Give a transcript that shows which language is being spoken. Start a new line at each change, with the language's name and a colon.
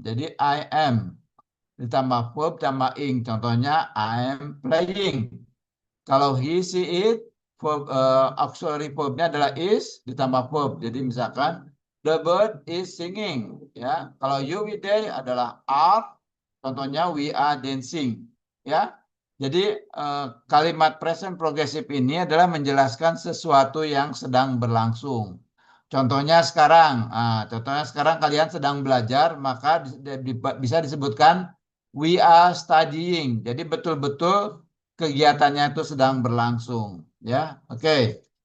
Indonesian: Jadi
English: I am.
Indonesian: Ditambah verb tambah ing. Contohnya
English: I am playing.
Indonesian: Kalau he, she, it, verb, auxiliary verbnya adalah is ditambah verb. Jadi misalkan
English: the bird is singing.
Indonesian: Ya, kalau you, we, they adalah are. Contohnya
English: we are dancing.
Indonesian: Ya, jadi kalimat present progressive ini adalah menjelaskan sesuatu yang sedang berlangsung. Contohnya sekarang, kalian sedang belajar, maka bisa disebutkan
English: we are studying.
Indonesian: Jadi betul-betul kegiatannya itu sedang berlangsung, ya. Oke.